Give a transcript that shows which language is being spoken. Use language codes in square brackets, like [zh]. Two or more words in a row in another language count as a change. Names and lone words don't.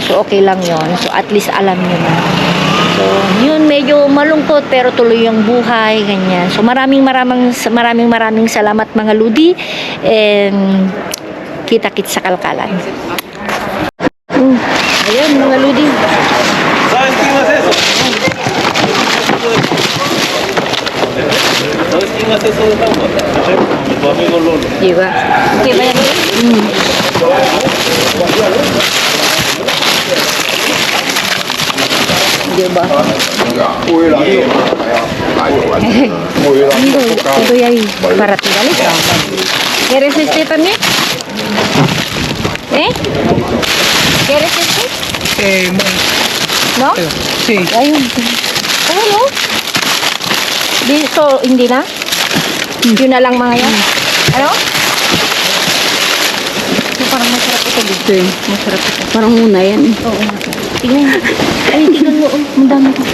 [tl] So okay lang yun. So at least alam nyo na. So yun, medyo malungkot pero tuloy yung buhay, ganyan. So maraming salamat mga ludi, and kita-kits sa kalkalan. Ayan mga ludi. [es] ¿Sabes quién hace eso? ¿Sabes quién hace eso de agua? Tu amigo Lolo. [tl] Diba? Okay ba yan? Diba? Ito ay para tinggalin. [es] ¿Quieres este también? ¿Eh? ¿Quieres este? No? Sí. [tl] Ayun. Ano? Dito, hindi na? Yun na lang mga yan. Ano? Parang masarap ito dito. Okay. Masarap ito. Parang muna yan. Oo. Tingnan. Ay, tingnan mo. Oh. Ang dami ko.